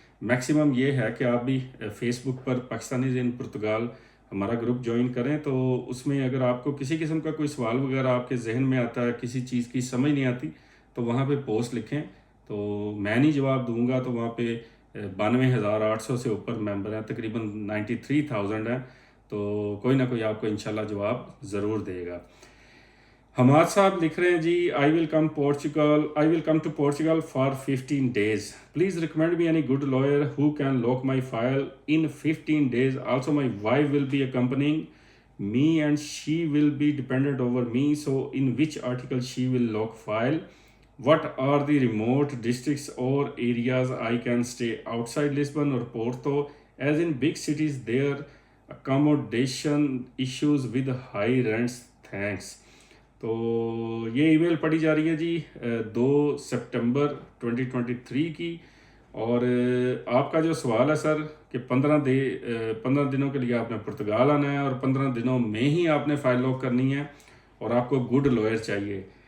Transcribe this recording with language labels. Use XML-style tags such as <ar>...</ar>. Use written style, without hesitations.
<ur>Maximum یہ ہے کہ آپ بھی فیس بک پر پاکستانیز ان پرتگال ہمارا گروپ جوائن کریں، تو اس میں اگر آپ کو کسی قسم کا کوئی سوال وغیرہ آپ کے ذہن میں آتا ہے، کسی چیز کی سمجھ نہیں آتی، تو وہاں پہ پوسٹ لکھیں، تو میں نہیں جواب دوں گا. تو وہاں پہ 92,800 سے اوپر ممبر ہیں، تقریباً 93,000 ہیں، تو کوئی نہ کوئی آپ کو انشاءاللہ جواب ضرور دے گا. حماد صاحب لکھ رہے ہیں جی</ur> <en>I will come to Portugal for 15 days. Please recommend me any good lawyer who can lock my file in 15 days. Also my wife will be accompanying me and she will be dependent over me. So in which article she will lock file? What are the remote districts or areas I can stay outside Lisbon or Porto? As in big cities there accommodation issues with high rents. Thanks.</en> <ur>تو یہ ای میل پڑھی جا رہی ہے جی 2 September 2023 کی، اور آپ کا جو سوال ہے سر کہ 15 دنوں کے لیے آپ نے پرتگال آنا ہے اور 15 دنوں میں ہی آپ نے فائل لاک کرنی ہے اور آپ کو گڈ لائر چاہیے.</ur>